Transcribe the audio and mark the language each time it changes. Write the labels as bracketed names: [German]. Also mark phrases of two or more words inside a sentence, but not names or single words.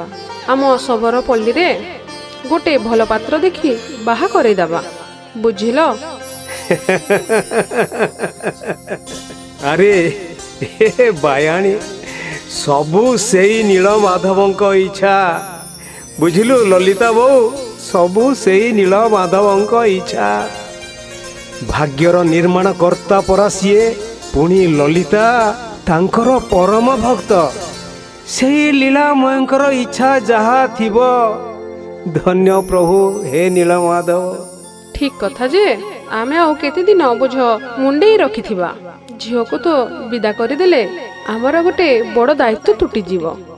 [Odia] ଆମ ସବର ପଲ୍ଲୀ ରେ ଗୋଟେ ଭଲ ପାତ୍ର ଦେଖି ବାହା କରେ ଦବା, ବୁଝିଲୋ? ଅରେ ହେ ବାୟାଣୀ, ସବୁ ସେଇ ନୀଳମାଧବଙ୍କ ଇଚ୍ଛା। ବୁଝିଲୁ ଲଳିତା ବୋ, ସବୁ ସେଇ ନୀଳମାଧବଙ୍କ ଇଚ୍ଛା। ଭାଗ୍ୟର ନିର୍ମାଣ କର୍ତ୍ତା ପରା ସିଏ, ପୁଣି ଲଳିତା ତାଙ୍କର ପରମ ଭକ୍ତ। ସେଇ ଲୀଳାମୟଙ୍କର ଇଚ୍ଛା ଯାହା ଥିବ। ଧନ୍ୟ ପ୍ରଭୁ ହେ ନୀଳମାଧବ। ଠିକ କଥା ଯେ ଆମେ ଆଉ କେତେ ଦିନ ବୁଝ ମୁଣ୍ଡେ ରଖିଥିବା। ଝିଅ କୁ ତ ବିଦା କରି ଦେଲେ ହମର ଗୋଟେ ବଡ଼ ଦାୟିତ୍ୱ ତୁଟି ଯିବ।